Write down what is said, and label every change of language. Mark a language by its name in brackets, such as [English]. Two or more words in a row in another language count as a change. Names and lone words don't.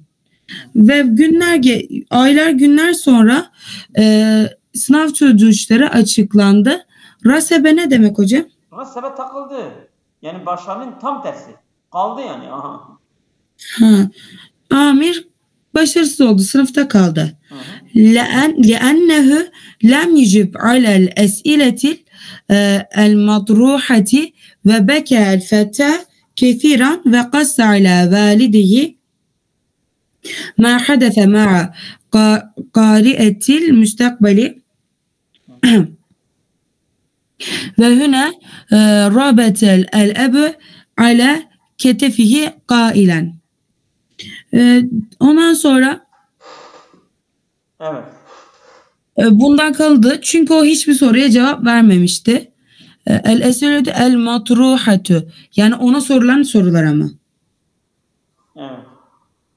[Turkish] Ve aylar günler sonra sınav sonuçları açıklandı. Rasebe ne demek hocam? Rasebe takıldı. Yani başarının tam tersi. Kaldı yani. Amir başarısız oldu. Sınıfta kaldı. [Arabic] لأنه لم يجب على الأسئلة المطروحة وبكى الفتى كثيرا وقص على والده ما حدث مع قارئة المستقبل. وهنا رابط الأب على كتفه قائلا. [Turkish] Ondan sonra evet. Bundan kaldı. Çünkü o hiçbir soruya cevap vermemişti. [Arabic] الأسئلة المطروحة. [Turkish] Yani ona sorulan sorular ama.